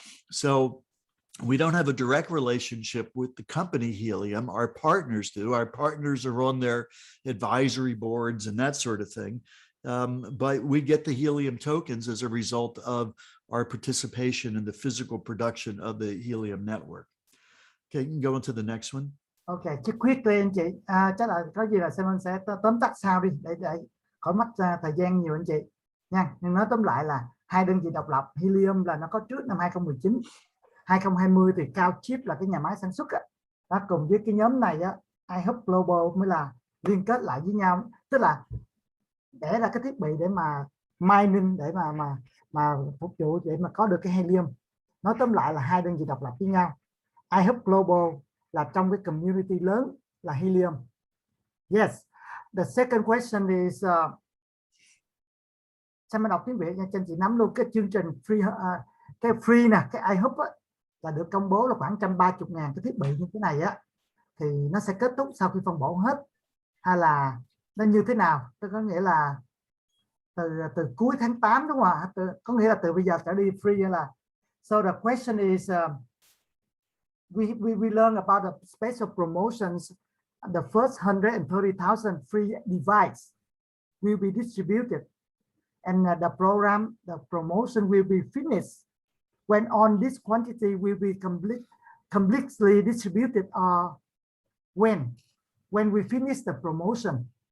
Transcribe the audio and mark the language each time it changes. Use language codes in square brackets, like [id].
[en] So we don't have a direct relationship with the company Helium. Our partners do. Our partners are on their advisory boards and that sort of thing. But we get the Helium tokens as a result of our participation in the physical production of the Helium network. Okay, you can go on to the next one. [vi] Ok, chứ quickly anh chị, chắc là có gì là Simon sẽ tóm tắt sau đi để khỏi mất thời gian nhiều anh chị nha. Nhưng nói tóm lại là hai đơn vị độc lập. Helium là nó có trước năm 2019, 2020 thì CalChip là cái nhà máy sản xuất đó, cùng với cái nhóm này á, iHub Global mới là liên kết lại với nhau, tức là để ra cái thiết bị để mà mining, để mà phục vụ để mà có được cái helium. Nói tóm lại là hai đơn vị độc lập với nhau. iHub Global là trong cái community lớn là helium. Yes. [en] The second question is [vi] sao mình đọc tiếng Việt nha, cho anh chị nắm luôn cái chương trình free, cái free nè, cái iHub á, là được công bố là khoảng 130.000 cái thiết bị như thế này á, thì nó sẽ kết thúc sau khi phân bổ hết, hay là nó như thế nào? Tôi có nghĩa là từ cuối tháng 8 đúng không ạ? Có nghĩa là từ bây giờ trở đi free hay là? [en] So the question is we learn about the special promotions. The first 130,000 free device will be distributed, and the promotion will be finished when on this quantity will be completely distributed, or when we finish the promotion.